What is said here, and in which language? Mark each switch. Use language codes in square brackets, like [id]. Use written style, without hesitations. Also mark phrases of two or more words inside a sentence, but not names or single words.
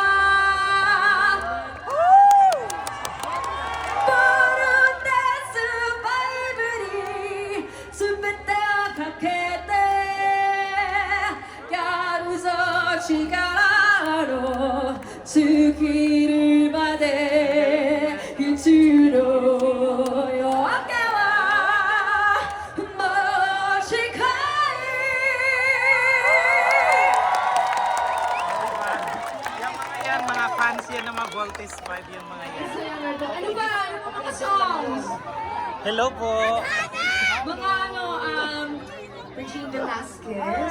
[ja] 力の尽きるまでいつの夜明けはもう近い [tl] Yung mga yan, mga fans yan ng mga Voltes 5 yung mga yan. Ano ba? Ano ba mga songs? Hello po! Mga Regine Velasquez.